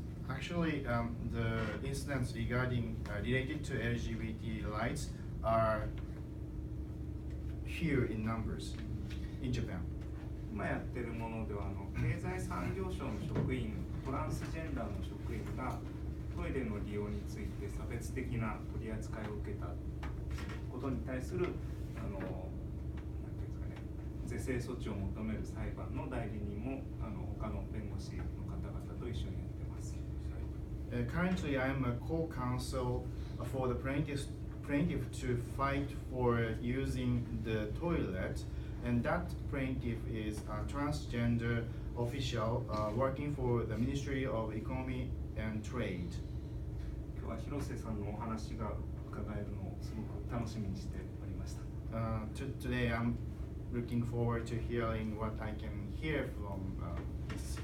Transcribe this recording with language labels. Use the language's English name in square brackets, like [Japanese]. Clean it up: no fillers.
[English] Actually, the incidents regarding related to LGBT rights are here in numbers in Japan. [Japanese] 今やってるものでは経済産業省の職員、トランスジェンダーの職員がトイレの利用について差別的な取り扱いを受けたことに対するなんていうんですかね、是正措置を求める裁判の代理人も他の弁護士の方々と一緒にやってます。 [English] Currently, I am a co-counsel for the plaintiff to fight for using the toilet, and that plaintiff is a transgender official working for the Ministry of Economy and Trade. [Japanese] 今日は広瀬さんのお話が伺えるのをすごく楽しみにしておりました。 [English] Today I'm looking forward to hearing what I can hear from Ms.